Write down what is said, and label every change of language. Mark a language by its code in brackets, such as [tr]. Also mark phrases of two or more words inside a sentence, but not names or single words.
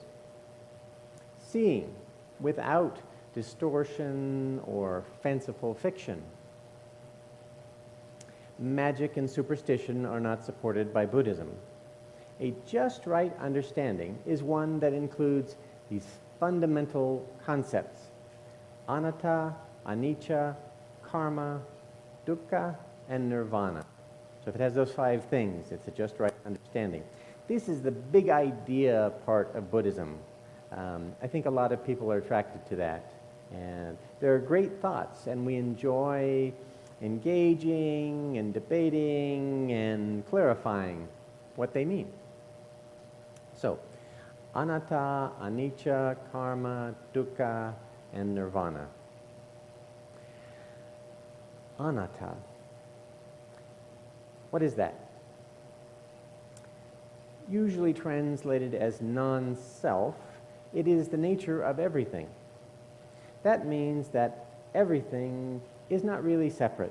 [en] Seeing without distortion or fanciful fiction. Magic and superstition are not supported by Buddhism. A just right understanding is one that includes these fundamental concepts: [pi] anatta, anicca, karma, dukkha, [en] and nirvana. So if it has those 5 things, it's a just right understanding. This is the big idea part of Buddhism. I think a lot of people are attracted to that. And there are great thoughts, and we enjoy engaging and debating and clarifying what they mean. So, [pi] anatta, anicca, karma, dukkha, [en] and nirvana. Anatta. What is that? Usually translated as non-self, it is the nature of everything. That means that everything is not really separate.